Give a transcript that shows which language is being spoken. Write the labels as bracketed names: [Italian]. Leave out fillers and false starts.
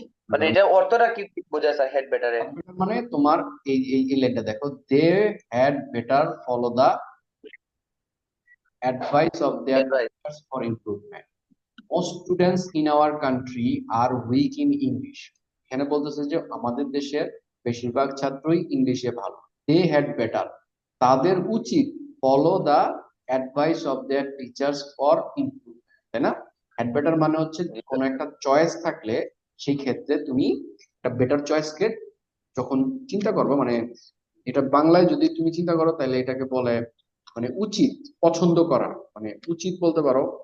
[Bangla] মানে এটা অর্থটা কি বোঝায় স্যার হেড বেটারে? মানে তোমার এই এই এই লাইনটা দেখো, [English] They had better follow the advice of their advice. teachers for improvement. Most students in our country are weak in English. [Bangla] এখানে বলতেছে যে আমাদের দেশের বেশিরভাগ ছাত্রই ইংলিশে ভালো। [English] They had better, [Bangla] তাদের উচিত [English] follow the advice of their teachers for improvement, [Bangla] তাই না? হ্যাড বেটার মানে হচ্ছে কোনো একটা চয়েস থাকলে সেই ক্ষেত্রে তুমি একটা বেটার চয়েসকে যখন চিন্তা করবে, মানে এটা বাংলায় যদি তুমি চিন্তা করো তাহলে এটাকে বলে মানে উচিত, পছন্দ করা, মানে উচিত বলতে পারো।